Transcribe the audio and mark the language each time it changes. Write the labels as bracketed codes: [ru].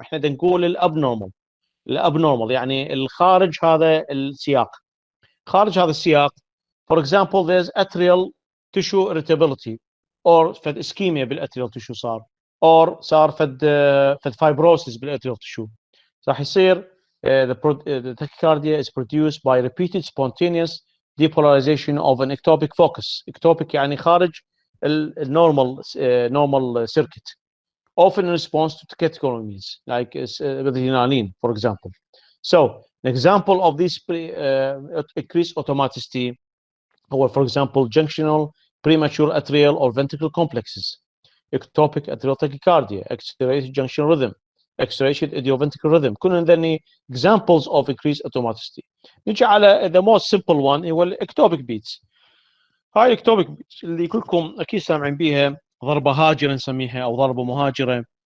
[ar] احنا بدنا نقول الابنورمال يعني الخارج هذا السياق. خارج هذا السياق [en] for example there's atrial tissue irritability or [ar] فد اسكيميا بالاتريال تشو صار فد فايبروسيس بالاتريال تشو. راح يصير [en] the tachycardia is produced by repeated spontaneous depolarization of an ectopic focus. ectopic [ar] يعني خارج [en] normal circuit, often in response to catecholamines like adrenaline for example. So an example of this increased automaticity هو for example junctional premature atrial or ventricular complexes, ectopic atrial tachycardia, accelerated junction rhythm, accelerated idioventricular rhythm. [ar] كلهم ذني [en] examples of increased automaticity. [ar] نجي على [en] the most simple one هو الectopic beats. [ar] هاي الectopic beats اللي كلكم اكيد سامعين بيها، ضربه هاجره نسميها او ضربه مهاجره.